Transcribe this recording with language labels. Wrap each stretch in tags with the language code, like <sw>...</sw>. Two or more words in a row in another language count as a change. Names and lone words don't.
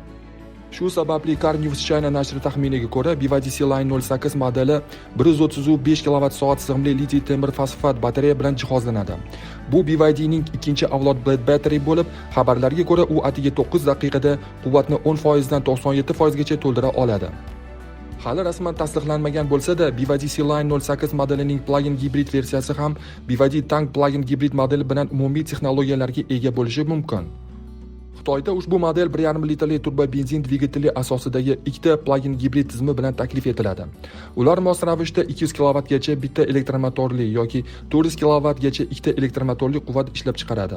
<uz>Shu sababli Car News China nashri taxminiga ko'ra, BYD C-Line 08 modeli 135 kWh sig'imli litiy temir fosfat batareya bilan jihozlanadi. Bu BYDning ikkinchi avlod Blade Battery bo'lib, xabarlarga ko'ra u atigi 9 daqiqada quvvatni 10% dan 97% gacha to'ldira oladi. Hali rasman tasdiqlanmagan bo'lsa-da, BYD C-Line 08 modelining plug-in gibrid versiyasi ham BYD Tank plug-in gibrid modeli bilan umumiy texnologiyalarga ega bo'lishi mumkin. Xitoyda ushbu model 1,5 litrli turbo benzin dvigateli asosidagi ikkita plug-in gibrid tizimi bilan taklif etiladi. Ular mos ravishda 200 kW gacha bitta elektromotorli yoki 400 kW gacha ikkita elektromotorli quvvat ishlab chiqaradi.</uz>